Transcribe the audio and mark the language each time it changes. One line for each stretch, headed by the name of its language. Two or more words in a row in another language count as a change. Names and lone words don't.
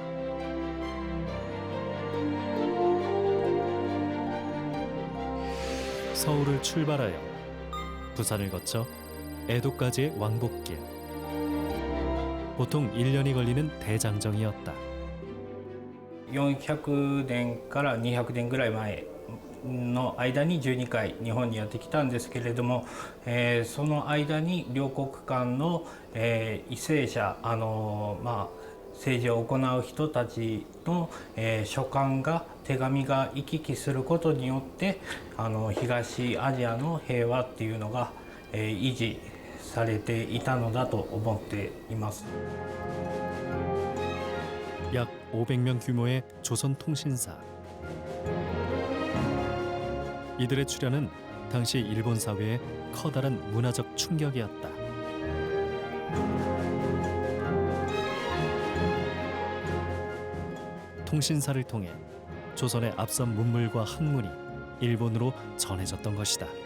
Korean: 서울을 출발하여 부산을 거쳐 에도까지의 왕복길. 보통 1년이 걸리는 대장정이었다.
Japanese: 400 年から200年ぐらい前の間に12回日本にやってきたんですけれども、その間に両国間の、為政者政治を行う人たちの、書簡が手紙が行き来することによって東アジアの平和っていうのが、維持されていたのだと思っています。
Korean: 약 500명 규모의 조선통신사. 이들의 출현은 당시 일본 사회에 커다란 문화적 충격이었다. 통신사를 통해 조선의 앞선 문물과 학문이 일본으로 전해졌던 것이다.